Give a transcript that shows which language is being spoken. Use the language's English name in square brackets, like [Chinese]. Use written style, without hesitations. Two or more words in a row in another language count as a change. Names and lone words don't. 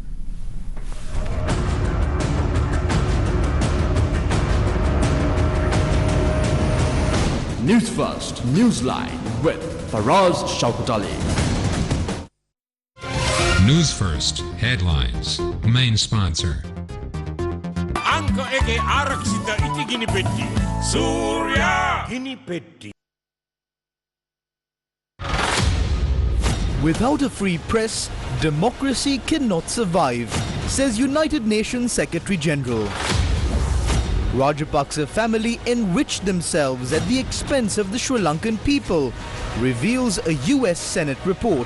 [English] Newsfirst Newsline with Faraz Shaukat Ali. Newsfirst headlines. Main sponsor. [Sinhala] අංක එකේ ආරක්ෂිත ඉටි ගිනිපෙට්ටි. සූර්ය ගිනිපෙට්ටි. [English] Without a free press, democracy cannot survive, says United Nations Secretary General. Rajapaksa family enriched themselves at the expense of the Sri Lankan people, reveals a US Senate report.